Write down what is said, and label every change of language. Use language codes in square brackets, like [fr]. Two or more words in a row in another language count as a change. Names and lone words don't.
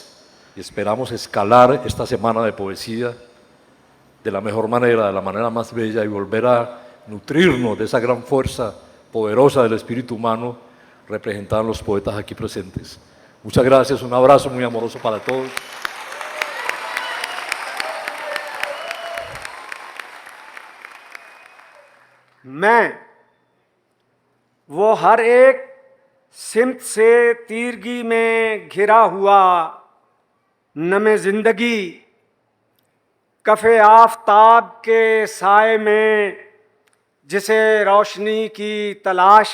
[es] Y esperamos escalar esta semana de poesía de la mejor manera, de la manera más bella, y volver a nutrirnos de esa gran fuerza poderosa del espíritu humano representada en los poetas aquí presentes. Muchas gracias, un abrazo muy amoroso para todos. [ur] میں وہ ہر ایک سمت سے تیرگی میں گھرا ہوا نمِ زندگی، کفِ آفتاب کے سائے میں جسے روشنی کی تلاش